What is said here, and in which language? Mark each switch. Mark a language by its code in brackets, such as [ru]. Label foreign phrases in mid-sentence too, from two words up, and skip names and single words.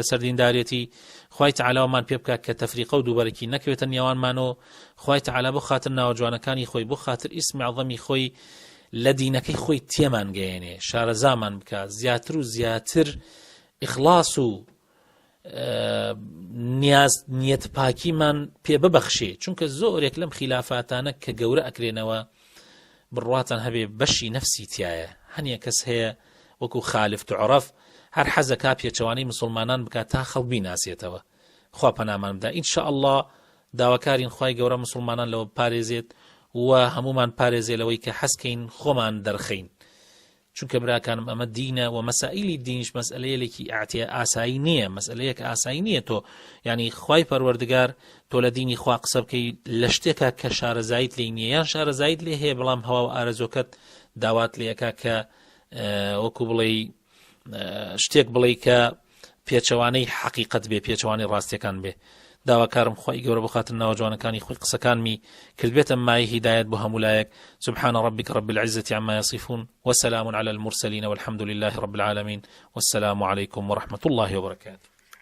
[ckb] لەسەر دیندارێتی، خوای تەعالیمان پێ بکات کە تەفریقە و دووبەرەکی نەکەوێتە نێوانمانەوە، خوای تەعالی بۆ خاتر ناوەجوانەکانی خۆی بۆ خاتر ئیسمی عەظەمی خۆی لە دینەکەی خۆی تێمان گەیەنێ، شارەزامان بکات، زیاتر و زیاتر ئیخلاص و نیەت پاکیمان پێ ببەخشێ، چونکە زۆرێک لەم خلافاتانە کە گەورە ئەکرێنەوە بڕواتان هەبێ بەشی نەفسی تایە. هەنیە کەس هەیە وەکو [ar] خالف تعرف [ckb] هەر حەزەکا پێچەوانەی مسلمانان بکات تا خەڵک بیناسێتەوە. خوا پەنامان بدە. ئینشا ئەڵڵا داواکارین خوای گەورە مسلمانان لەوە پارێزێت و هەمومان پارێزێ لەوەی کە حەزکەین خۆمان دەرخەین، چونکە براکانم ئەمە دینە و مەسائلی دینیش مەسئلەیەکی ئاسایی نییە، مەسئلەیەک ئاسایی نییە. تۆ ینی خوای پەروەردگار تۆ لە دینی خوا قسە بکەی لە شتێکە کە شارەزایت لێ نییە یان شارەزایت لێ هەیە بەڵام هەوا و ئارەزۆکەت داوات لێەکە کە وەکو بڵێ شتێک بڵێ کە پێچەوانەی حەقیقەت بێ، پێچەوانەی ڕاستیەکان بێ. داواکارم خۆی گەورە بخاتن ناوە جوانەکانی خۆی قسەکانمی کردبێتە مای هیدایەت بۆ هەمولایەک. [ar] سبحان ربك رب العزة عما يصفون وسلام على المرسلين والحمد لله رب العالمين والسلام عليكم ورحمة الله وبركاته.